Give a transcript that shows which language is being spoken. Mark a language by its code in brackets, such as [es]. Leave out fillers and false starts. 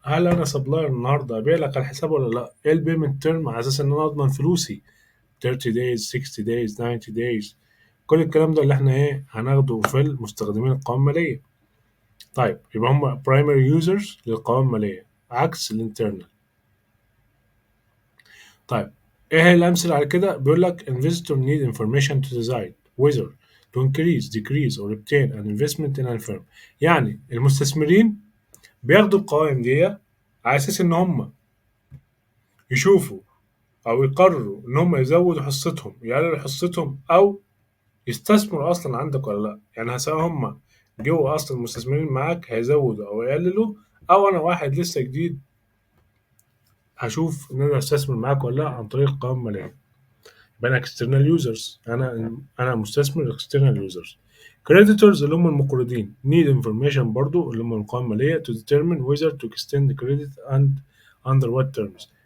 [ar] هل انا سبلاير النهارده ابيع لك على الحساب ولا لا؟ ايه البيمنت تيرم على اساس ان انا اضمن فلوسي؟ [en] 30 days 60 days 90 days. [ar] كل الكلام ده اللي احنا ايه هناخده في المستخدمين القوائم الماليه. طيب يبقى هم primary users للقوائم الماليه عكس الانترنال. طيب ايه هي الامثله على كده؟ بيقول لك [en] investor need information to decide whether to increase decrease or obtain an investment in a firm. [ar] يعني المستثمرين بياخدوا القوائم دي على اساس ان هم يشوفوا او يقرروا ان هم يزودوا حصتهم، يقللوا حصتهم، او يستثمروا اصلا عندك ولا لا. يعني سواء هم جوه اصلا مستثمرين معاك هيزودوا او يقللوا، او انا واحد لسه جديد هشوف ان انا استثمر معاك ولا لا عن طريق القوائم الماليه. بين external users. انا مستثمر external users. [en] creditors [ar] اللي هم المقرضين [en] need information [ar] برضو اللي هم القوائم المالية [en] to determine whether to extend the credit and under what terms.